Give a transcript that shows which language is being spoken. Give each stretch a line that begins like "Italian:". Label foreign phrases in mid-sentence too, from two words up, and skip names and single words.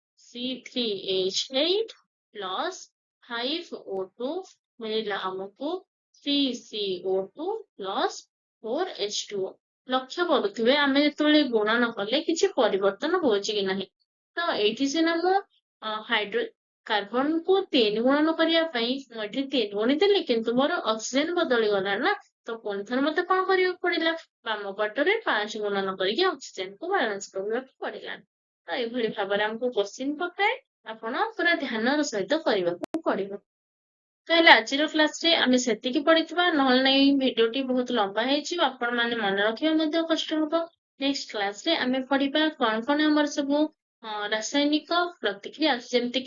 Odia: C3H8 ପ୍ଲସ୍ 5O2 ମିଳିଲା ଆମକୁ 3CO2 ପ୍ଲସ୍ 4H2O ଲକ୍ଷ୍ୟ କରୁଥିବେ ଆମେ ଯେତେବେଳେ ଗୁଣନ କଲେ କିଛି ପରିବର୍ତ୍ତନ ହଉଛି କି ନାହିଁ ତ ଏଇଠି ସିନା ମୁଁ ହାଇଡ୍ରୋ
Hindi: कार्बन को 3 गुणन
Odia: କରିବା ପାଇଁ ମୁଁ ଏଠି 3 ଗୁଣିଦେଲି କିନ୍ତୁ ମୋର ଅକ୍ସିଜେନ ବଦଳି ଗଲା ନା ତ ପୁଣି ଥରେ ମତେ କଣ କରିବାକୁ ପଡିଲା ବାମ ପଟରେ 5 ଗୁଣନ କରିକି ଅକ୍ସିଜେନ କୁ ବାଲାନ୍ସ କରିବାକୁ ପଡିଲା ତ ଏଇଭଳି ଭାବରେ ଆମକୁ କ୍ୱେଶ୍ଚିନ୍ ପକାଏ ଆପଣ ପୁରା ଧ୍ୟାନର ସହିତ କରିବାକୁ ପଡିବ ତାହେଲେ ଆଜିର କ୍ଲାସରେ ଆମେ ସେତିକି ପଢିଥିବା ନହେଲେ ନାହିଁ ଭିଡିଓଟି ବହୁତ ଲମ୍ବା ହେଇଯିବ ଆପଣ ମାନେ ମନେ ରଖିବା ମଧ୍ୟ କଷ୍ଟ ହବ ନେକ୍ସଟ କ୍ଲାସରେ ଆମେ ପଢିବା କଣ ଆମର ସବୁ ରାସାୟନିକ ପ୍ରତିକ୍ରିୟା ଯେମିତି